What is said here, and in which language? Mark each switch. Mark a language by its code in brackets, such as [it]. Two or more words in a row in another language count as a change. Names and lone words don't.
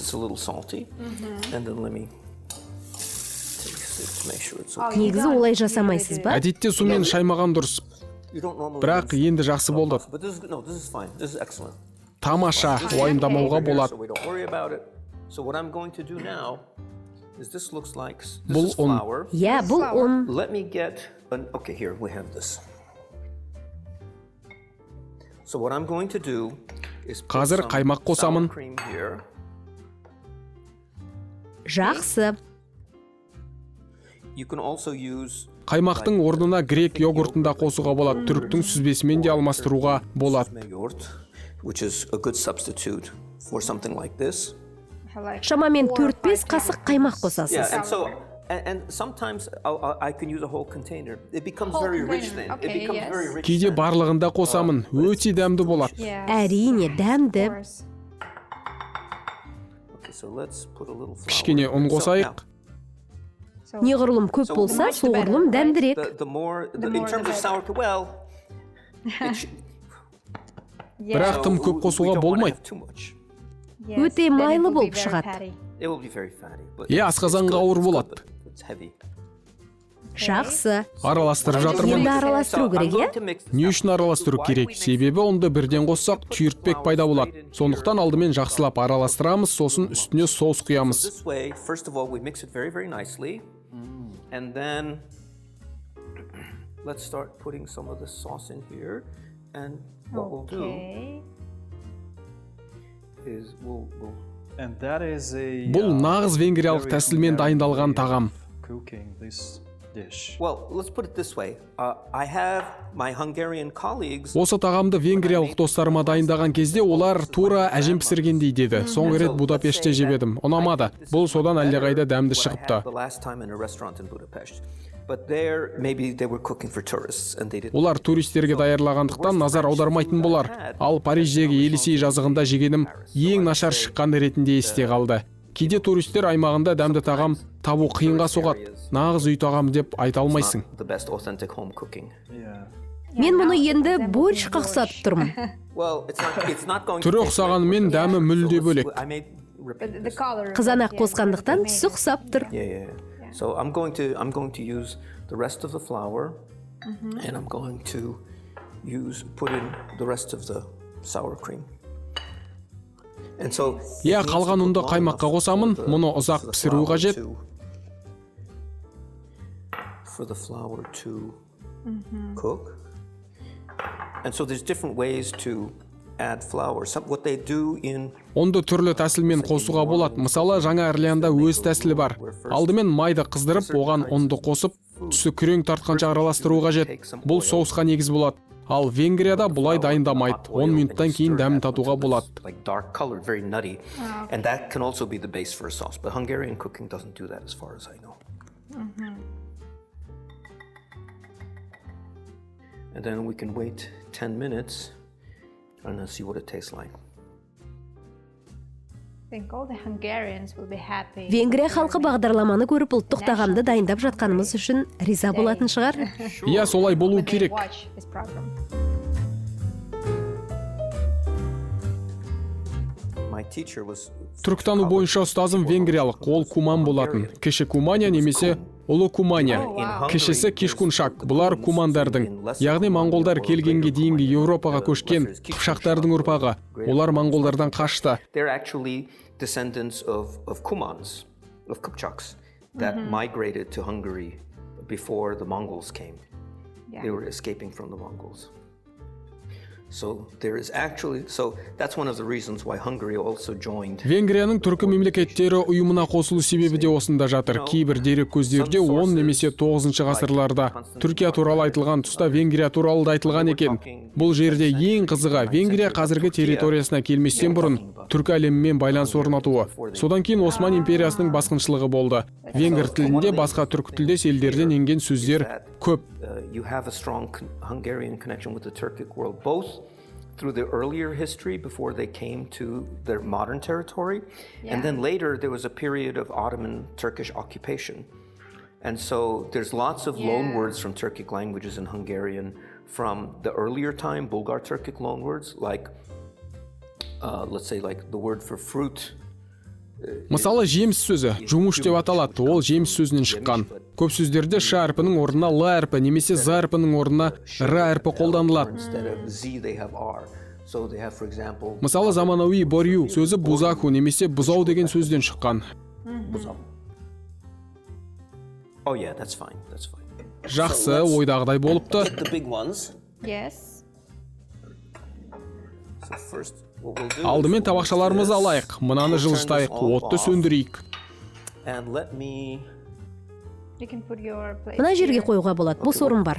[kk] Негізі олай жасамайсыз ба? Әдетте сумен шаймаған дұрыс. Бірақ енді жақсы болды. Тамаша, уайымдамауға болады. Бұл ұн. Иә, бұл ұн. [en] Okay, here we have this. So what I'm going to do is [kk] Қазір қаймақ қосамын. Жақсы. [en] You can also use [kk] Қаймақтың орнына грек йогуртында қосуға болады, түріктің сүзбесімен де алмастыруға болады. [en] which is a good substitute for something like this. [kk] Шамамен 4-5 қасық қаймақ қосасыз. [en] And sometimes I can use a whole container. It becomes very rich then. It becomes very rich. [kk] Кейде барлығында қосамын, өте дәмді болады. Әрине, дәмді. Кішкене ұн қосайық. Неғұрлым көп болса, соғұрлым дәмдірек. Бірақ тым көп қосуға болмайды. Өте майлы болып шығады. Асқазанға ауыр болады. Жақсы. Араластырып жатырмын. Енді араластыру керек, е? Не үшін араластыру керек? Себебі онды бірден қоссақ, түйіртпек пайда болады. Сондықтан алдымен жақсылап араластырамыз, сосын үстіне соус құямыз. [en] And then let's start putting some of the sauce in here, and what we'll do is and that is a [kk] Бұл нағыз венгриялық тәсілмен дайындалған тағам. [en] cooking this dish. well, let's put it this way. I have my Hungarian colleagues. [kk] Осы тағамды венгриялық достарыма дайындаған кезде олар тура әжем пісіргендей деді. Соңғы рет Будапештте жебедім. Ұнамады. Бұл содан әлдеқайда дәмді шығыпты. [en] The last time in a restaurant in Budapest. But there maybe they were cooking for tourists and they didn't. [kk] Олар туристерге даярлағандықтан назар аудармайтын болар. Ал Париждегі Елисей жазығында жегенім ең нашар шыққан ретінде есте қалды. Кейде туристер аймағында дәмді тағам табу қиынға соғады. Нағыз үй тағам деп айта алмайсың. [en] The best authentic home cooking. [kk] Мен мұны енді борщқа ұқсатып тұрмын. [en] Well, it's not going to [kk] Түрі ұқсағанымен дәмі мүлде бөлек. [en] I made [kk] Қызанақ қосқандықтан түсі ұқсап тұр. [en] Yeah. So I'm going to use the rest of the flour, and I'm going to put in the rest of the sour cream. And so [kk] Қалған ұнды қаймаққа қосамын, мұны ұзақ пісіру қажет. [en] For the flour to cook. And so there's different ways to add flour. What they do in [kk] Онды түрлі тәсілмен қосуға болады. Мысалы, Жаңа Орлеанда өз тәсілі бар. Алдымен майды қыздырып, оған ұнды қосып, түсі күрең тартқанша араластыру қажет. Бұл соусқа негіз болады. Ал Венгрияда бұлай дайындамайды. 10 минуттан кейін дәмін татуға болады. [en] like dark colored, very nutty. And that can also be the base for a sauce. But Hungarian cooking doesn't do that as far as I know. And then we can wait 10 minutes and then see what it tastes like. think all the Hungarians will be happy. [kk] Венгрия халқы бағдарламаны көріп ұлттық тағамды дайындап жатқанымыз үшін риза болатын шығар. Иә, солай болу [en] When they [kk] керек. [en] watch this program. My teacher was [kk] Түркітану бойынша ұстазым венгриялық, ол куман болатын. Кіші кумания немесе ұлы кумания. Кішісі кишкуншак. Бұлар кумандардың, яғни монғолдар келгенге дейінгі Еуропаға көшкен қыпшақтардың ұрпағы. Олар монғолдардан қашты. [en] They're actually descendants of Kumans, of Kipchaks, that migrated to Hungary before the Mongols came. They were escaping from the Mongols. So that's one of the reasons why Hungary also joined. [kk] Венгрияның түркі мемлекеттері ұйымына қосылу себебі де осында жатыр. Кейбір дерек көздерде 10 немесе 9 ғасырларда Түркия туралы айтылған тұста Венгрия туралы да айтылған екен. Бұл жерде ең қызығы Венгрия қазіргі территориясына келместен бұрын түркі әлемімен байланыс орнатуы. Содан кейін Осман империясының басқыншылығы болды. Венгр тілінде басқа түркі тілдес елдерден енген сөздер көп. [en] You have a strong Hungarian connection with the Turkic world, both through the earlier history before they came to their modern territory, and then later there was a period of Ottoman Turkish occupation. And so there's lots of loan words from Turkic languages in Hungarian from the earlier time, Bulgar Turkic loan words, like, let's say, like the word for fruit. [kk] Мысалы, жеміс сөзі жұмуш деп аталады, ол жеміс сөзінен шыққан. Көп сөздерде ш әрпінің орнына л әрпі немесе з әрпінің орнына р әрпі қолданылады. Мысалы, заманауи борю сөзі бузаку немесе бұзау деген сөзден шыққан. Жақсы, ойдағыдай болыпты. [en] Yes. [kk] Алдымен табақшаларымызды алайық, мынаны жылжытайық, отты сөндірейік. [en] You can put your plate [kk] Мына жерге [en] here. [kk] қоюға болады, бос орын бар.